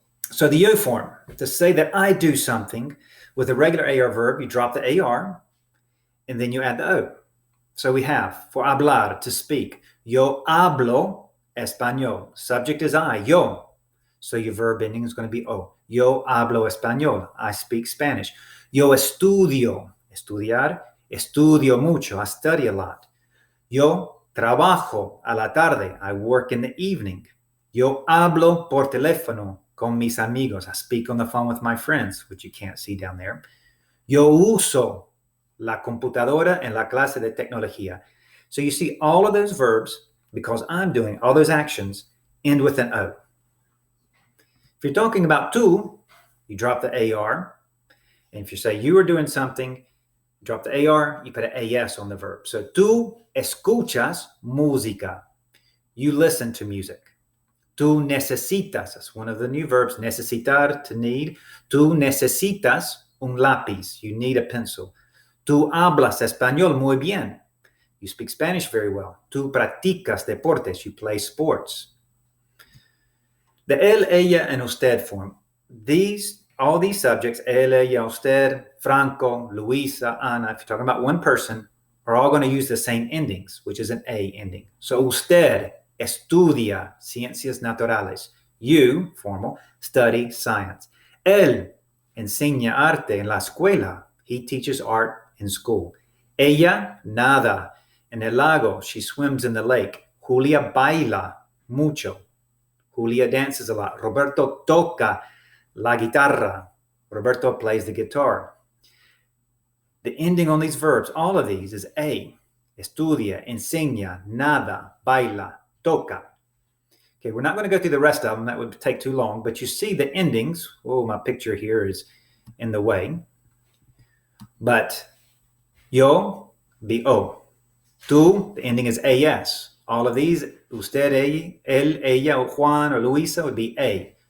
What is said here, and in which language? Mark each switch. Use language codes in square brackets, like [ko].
[en] So the yo form, to say that I do something with a regular AR verb, you drop the AR, and then you add the O. So we have, for hablar, to speak, [es] yo hablo español. [en] Subject is I, yo. So your verb ending is going to be O. [es] Yo hablo español. [en] I speak Spanish. [es] Yo estudio, estudiar, estudio mucho. [en] I study a lot. [es] Yo trabajo a la tarde. [en] I work in the evening. [es] Yo hablo por teléfono con mis amigos. [en] I speak on the phone with my friends, which you can't see down there. [es] Yo uso la computadora en la clase de tecnología. [en] So you see all of those verbs, because I'm doing all those actions, end with an O. If you're talking about tú, you drop the AR. And if you say you are doing something, drop the AR, you put an AS on the verb. So [es] tú escuchas música. [en] You listen to music. Tú necesitas, that's one of the new verbs, necesitar, to need. [es] Tú necesitas un lápiz. [en] You need a pencil. [es] Tú hablas español muy bien. [en] You speak Spanish very well. [es] Tú practicas deportes. [en] You play sports. The él, ella, and usted form. All these subjects, él, ella, usted, Franco, Luisa, Ana, if you're talking about one person, are all going to use the same endings, which is an A ending. [es] So usted estudia ciencias naturales. [en] You, formal, study science. [es] Él enseña arte en la escuela. [en] He teaches art in school. [es] Ella nada en el lago. [en] She swims in the lake. [es] Julia baila mucho. [en] Julia dances a lot. [es] Roberto toca la guitarra. [en] Roberto plays the guitar. The ending on these verbs, all of these, is A. [es] Estudia, enseña, nada, baila, toca. [en] Okay, we're not going to go through the rest of them. That would take too long. But you see the endings. Oh, my picture here is in the way. But yo, be O. Tú, the ending is AS. All of these, usted, él, ella, or Juan, or Luisa, would be A.